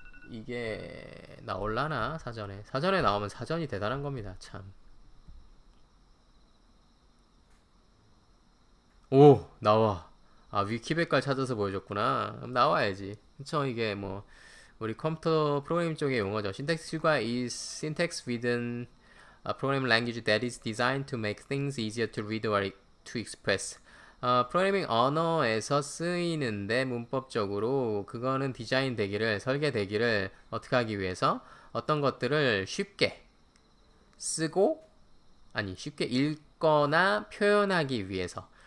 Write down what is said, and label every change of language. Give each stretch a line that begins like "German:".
Korean: 이게 나올라나 사전에 나오면 사전이 대단한 겁니다. 참. 오 나와. 아 위키백과를 찾아서 보여줬구나. 그럼 나와야지. 그쵸 이게 뭐 우리 컴퓨터 프로그래밍 쪽의 용어죠.
English: syntax 슈가 is syntax within a programming language that is designed to make things easier to read or to express.
Korean: 프로그래밍 언어에서 쓰이는데 문법적으로 그거는 디자인 되기를 설계되기를 어떻게 하기 위해서 어떤 것들을 쉽게 쓰고 아니 쉽게 읽거나 표현하기 위해서.